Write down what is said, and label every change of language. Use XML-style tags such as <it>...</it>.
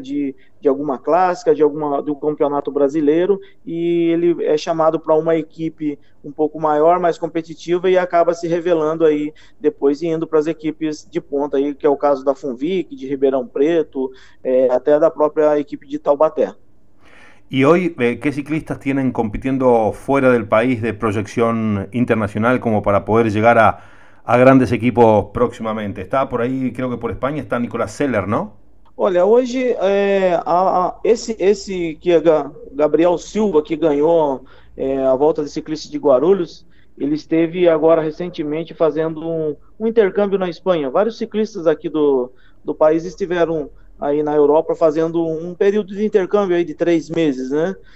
<pt>De alguma clássica, do campeonato brasileiro, e ele é chamado para uma equipe um pouco maior, mais competitiva, e acaba se revelando aí depois e indo para as equipes de ponta aí, que é o caso da FUNVIC, de Ribeirão Preto, até da própria equipe de Taubaté.</pt> <es>Y hoy, ¿qué ciclistas tienen compitiendo fuera del país de proyección internacional como para poder llegar a grandes equipos próximamente? Está por ahí, creo que por España, está Nicolás Zeller, ¿no?</es> <pt>Olha, hoje esse que é Gabriel Silva, que ganhou a volta de ciclista de Guarulhos, ele esteve agora recentemente fazendo um intercâmbio na Espanha. Vários ciclistas aqui do país estiveram aí na Europa fazendo um período de intercâmbio aí de 3 meses, né?</pt>